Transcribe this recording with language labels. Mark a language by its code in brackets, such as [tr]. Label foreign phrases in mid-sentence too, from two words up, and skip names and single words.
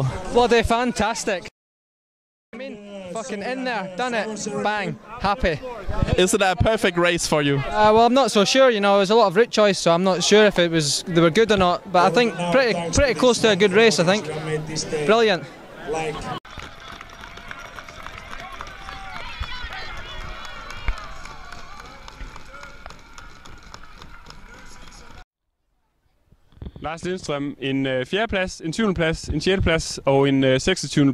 [en] Bloody fantastic. I mean, fucking in there, done it, bang, happy. Is it a perfect race for you? Well, I'm not so sure. You know, there was a lot of route choice, so I'm not sure if they were good or not. But I think pretty close to a good race. I think. Brilliant. [da] Lars Lindstrøm, en 4. plads, en 7. plads, en 6. plads og en 26.